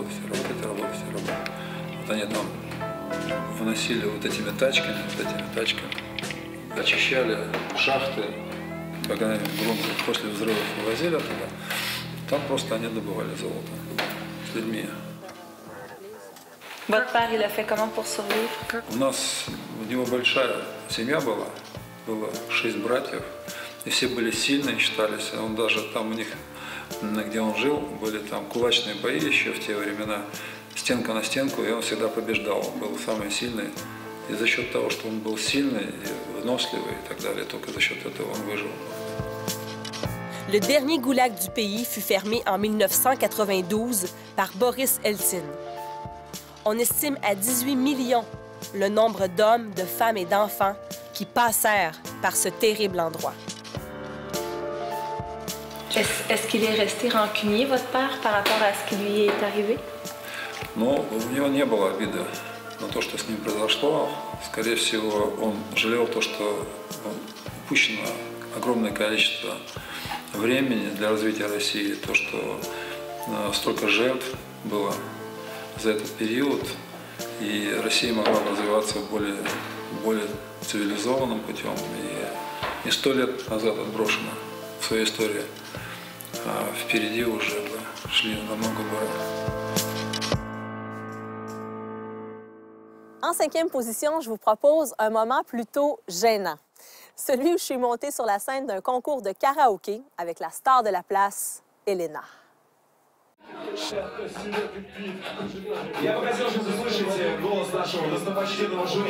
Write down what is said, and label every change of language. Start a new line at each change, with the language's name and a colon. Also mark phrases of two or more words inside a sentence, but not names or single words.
Russian: Вот они там выносили вот этими тачками, очищали шахты, когда грунт после взрывов вывозили оттуда. Там просто они добывали золото с людьми.
French: Votre père, il a fait comment pour survivre?
Russian: У него большая семья была, было 6 братьев, и все были сильные, считались. Он даже там у них, где он жил, были там кулачные бои еще в те времена, стенка на стенку, и он всегда побеждал, он был самый сильный. И за счет того, что он был сильный, и выносливый и так далее, только за счет этого он выжил.
French: Le dernier goulag du pays fut fermé en 1992 par Boris Eltsine. On estime à 18 millions le nombre d'hommes, de femmes et d'enfants qui passèrent par ce terrible endroit. Est-ce qu'il est resté rancunier, votre père, par rapport à ce qui lui est arrivé?
Russian: Но у него не было обиды на то, что с ним произошло. Скорее всего, он жалел то, что упущено огромное количество времени для развития России, то, что столько жертв было за этот период, и Россия могла развиваться более цивилизованным путем. И не 100 лет назад отброшена в свою историю, а впереди уже шли намного больше.
French: En 5e position, je vous propose un moment plutôt gênant. Celui où je suis montée sur la scène d'un concours de karaoké avec la star de la place, Elena.
Russian: Я бы хотел сейчас услышать голос нашего достопочтенного жюри.